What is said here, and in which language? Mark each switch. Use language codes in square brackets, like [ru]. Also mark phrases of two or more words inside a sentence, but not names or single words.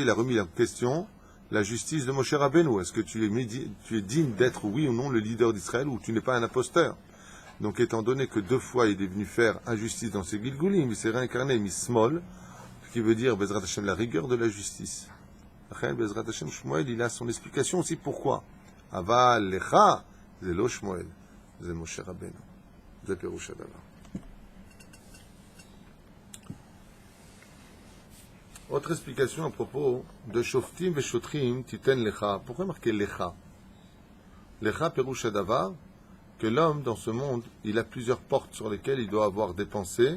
[fr] Il a remis en question la justice de Moshe Rabbeinu. Est-ce que tu es digne d'être, oui ou non, le leader d'Israël, ou tu n'es pas un imposteur? Donc, étant donné que 2 fois il est venu faire injustice dans ses Gilgulim, il s'est réincarné, Mismol, ce qui veut dire, [he] בעזרת השם, [fr] la rigueur de la justice. [he] בעזרת השם, שמואל, [fr] il a son explication aussi pourquoi. [he] אבל לך, [fr] c'est [he] לא שמואל, [fr] c'est Moshe Rabbeinu, c'est [he] פירוש הדבר. [fr] Autre explication à propos de Shoftim et Shotrim, [he] תיתן לך. [fr] Pourquoi marquer lecha? [he] לך פירוש הדבר, [fr] que l'homme, dans ce monde, il a plusieurs portes sur lesquelles il doit avoir des pensées.